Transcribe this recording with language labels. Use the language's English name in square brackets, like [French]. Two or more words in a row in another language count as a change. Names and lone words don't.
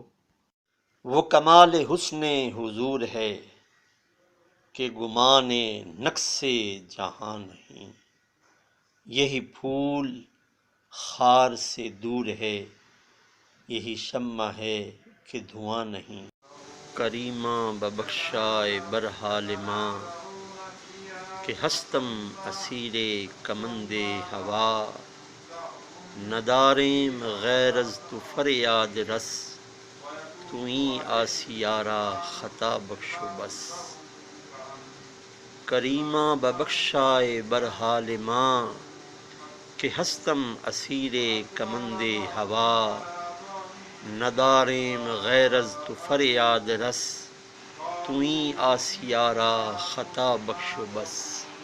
[Urdu] وہ کمال حسن حضور ہے کہ گمان نقص جہاں نہیں، یہی پھول خار سے دور ہے، یہی شمع ہے کہ دھواں نہیں۔ [Persian] کریماں ببخشائے برحال ماں کہ ہستم اسیر کمند ہوا، نداریم غیر از تو فریاد رس، توئیں آسیارا خطا بخش و بس۔ کریماں ببخشائے برحال ماں کہ ہستم اسیر کمند ہوا، نداریم غیر از تو فریاد رس، توئیں آسیارا خطا بخش و بس۔